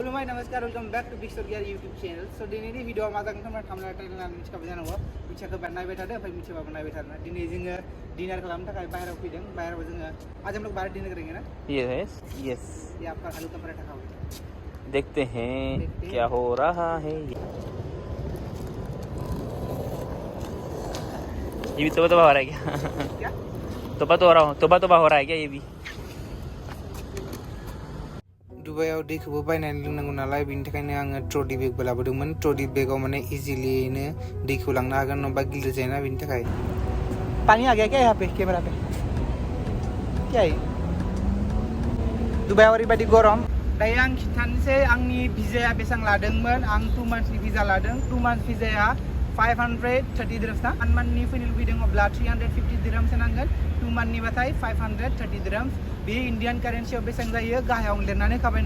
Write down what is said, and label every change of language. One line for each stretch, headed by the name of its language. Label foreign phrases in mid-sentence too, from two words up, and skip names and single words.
Bodo: खुलुमबाय नमस्कार
English: welcome back to Big Story YouTube channel
Bodo: सो दिनैनि भिडिअ मा जागोन नोंथांमोना थांबनाय टाइटल मिथिखाबाय जानांगौ मिथियाखै बा नायबाय थादो ओमफ्राय मिथियाबाबो नायबाय थादो दिनै जोङो डिनर खालामनो थाखाय बाहेरायाव फैदों बाहेरायाव जोङो
Hindi: आज हम लोग बाहर डिनर करेंगे ना
English: yes yes
Hindi: ये आपका आलू का पराठा खाओगे देखते हैं क्या हो रहा है ये भी तोबा हो रहा है क्या क्या तोबा हो रहा है क्या ये भी
Bodo: दुबाइयाव दैखौबो बायनानै लोंनांगौ नालाय बेनि थाखायनो आङो ट्रली बेगबो लाबोदोंमोन ट्रली बेगाव माने इजिलियैनो दैखौ लांनो हागोन नङाबा गिलिर जायोना बेनि थाखाय
Hindi: पानी आ गया क्या यहाँ पे कैमरा पे क्या है
Bodo: दुबाइयाव ओरैबायदि गरम दायो आं खिन्थानोसै आंनि भिजाया बेसेबां लादोंमोन आं 2 मान्थ्सनि भिजा लादों 2 मान्थ्स भिजाया 530 दिरहाम्स ना 1 मान्थनि फैनो लुबैदों अब्ला 350 दिरहाम्स नांगोन 2 मान्थनिबाथाय 530 दिरहाम्स बे इन्डियान कारेन्सियाव बेसेबां जायो गाहायाव लिरनानै होखाबाय